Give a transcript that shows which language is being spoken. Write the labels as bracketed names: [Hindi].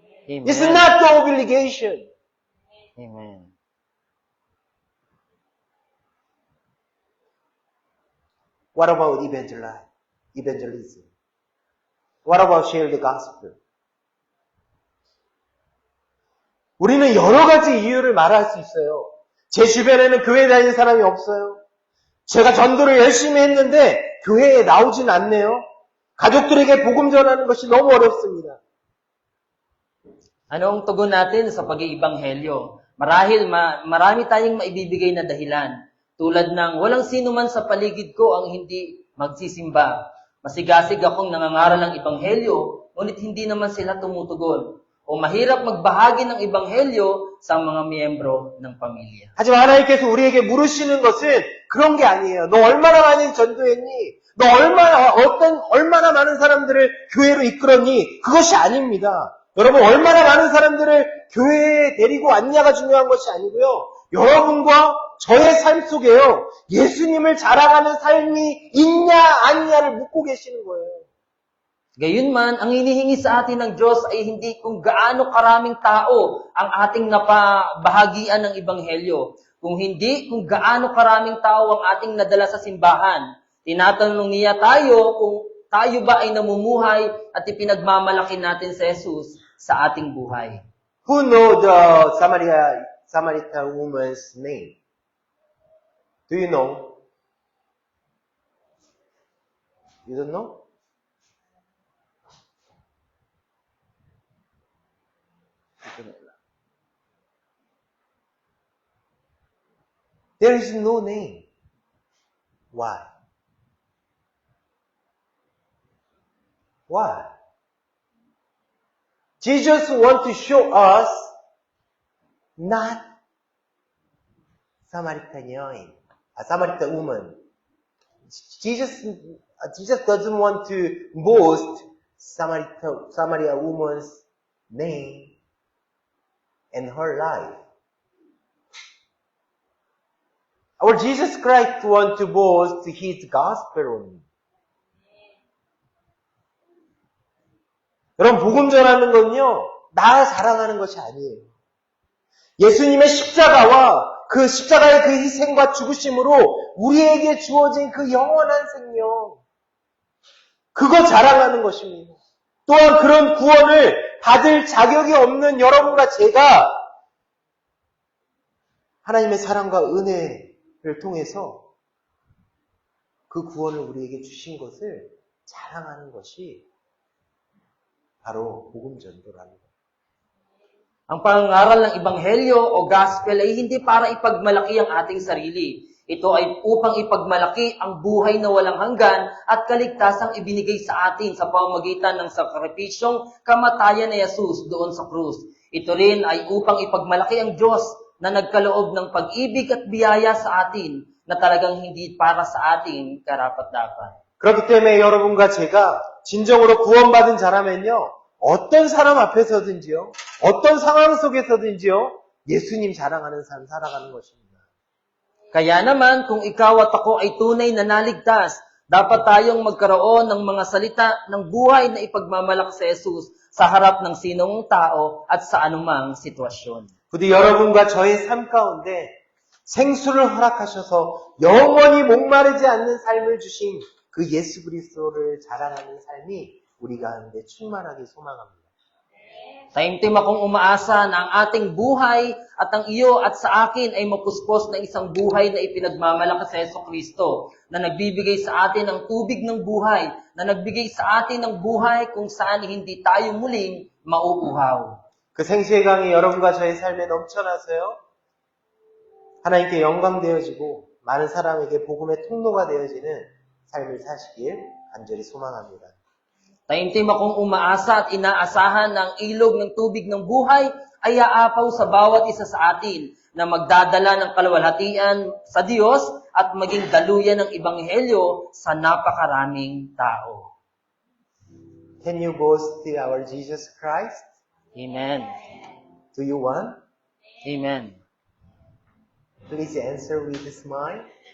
[English] Amen. It's not the obligation. Amen. What about evangelism? What about share the gospel? [Korean] 우리는 여러 가지 이유를 말할 수 있어요. 제 주변에는 교회 다니는 사람이 없어요. 제가 전도를 열심히 했는데 교회에 나오진 않네요. 가족들에게 복음 전하는 것이 너무 어렵습니다. [Filipino] Ano ang tugon natin sa pag-iibanghelyo? Marahil marami tayong maibibigay na dahilan. Tulad ng walang sino man sa paligid ko ang hindi magsisimba. Masigasig akong nangangaral ng ibanghelyo, ngunit hindi naman sila tumutugon. O mahirap magbahagi ng ibanghelyo sa mga miyembro ng pamilya. [Korean] 하지만 하나님께서 우리에게 물으시는 것은 그런 게 아니에요. 너 얼마나 많이 전도했니? 너 얼마나 많은 사람들을 교회로 이끌었니? 그것이 아닙니다. 여러분, 얼마나 많은 사람들을 교회에 데리고 왔냐가 중요한 것이 아니고요. 여러분과 저의 삶 속에요. 예수님을 자랑하는 삶이 있냐, 아니냐를 묻고 계시는 거예요. [Filipino] Gayunman, ang hinihingi sa atin ng Diyos ay hindi kung gaano karaming tao ang ating napabahagian ng Ebanghelyo. Kung hindi, kung gaano karaming tao ang ating nadala sa simbahan. Tinatanong niya tayo kung tayo ba ay namumuhay at ipinagmamalaki natin si Jesus sa ating buhay. [English] Who know the Samaritan woman's name? Do you know? You don't know? There is no name. Why? Why? Jesus wants to show us not Samaritan woman. Jesus doesn't want to boast Samaritan woman's name and her life. Our Jesus Christ wants to boast His gospel only. [Korean] 여러분, 복음 전하는 건요, 나 자랑하는 것이 아니에요. 예수님의 십자가와 그 십자가의 그 희생과 죽으심으로 우리에게 주어진 그 영원한 생명, 그거 자랑하는 것입니다. 또한 그런 구원을 받을 자격이 없는 여러분과 제가 하나님의 사랑과 은혜를 통해서 그 구원을 우리에게 주신 것을 자랑하는 것이 바로 복음 전도라는 것. [Filipino] Ang pangangaral ng Ebanghelyo o Gospel ay hindi para ipagmalaki ang ating sarili. Ito ay upang ipagmalaki ang buhay na walang hanggan at kaligtasang ibinigay sa atin sa pamamagitan ng sakripisyong kamatayan ni Jesus doon sa krus. Ito rin ay upang ipagmalaki ang Diyos na nagkaloob ng pag-ibig at biyaya sa atin na talagang hindi para sa atin karapat-dapat. [Korean] 그렇기 때문에 여러분과 제가 진정으로 구원받은 자라면요, 어떤 사람 앞에서든지요, 어떤 상황 속에서든지요, 예수님 자랑하는 삶 살아가는 것입니다. [Filipino] Kaya naman, kung ikaw at ako ay tunay na naligtas, dapat tayong magkaroon ng mga salita ng buhay na ipagmamalaki sa Jesus sa harap ng sinong tao at sa anumang sitwasyon. [Korean] 부디 여러분과 저의 삶 가운데 생수를 허락하셔서 영원히 목마르지 않는 삶을 주신 그 예수 그리스도를 자랑하는 삶이 우리 가운데 충만하게 소망합니다. [Filipino] Taimtim akong umaasa na ang ating buhay at ang iyo at sa akin ay mapuspos na isang buhay na ipinagmamalaki sa Yesu Kristo, na nagbibigay sa atin ng tubig ng buhay, na nagbigay sa atin ng buhay kung saan hindi tayo muling mauuhaw. [Korean] 그 생수의 강이 여러분과 저의 삶에 넘쳐나서요, 하나님께 영광되어지고 많은 사람에게 복음의 통로가 되어지는 삶을 사시길 간절히 소망합니다. [Filipino] Taimtim akong umaasa at inaasahan na ang ilog ng tubig ng buhay ay aapaw sa bawat isa sa atin na magdadala ng kaluwalhatian sa Diyos at maging daluyan ng Ebanghelyo sa napakaraming tao. [English] Can you boast our Jesus Christ? Amen. Do you want? Amen. Please answer with a smile.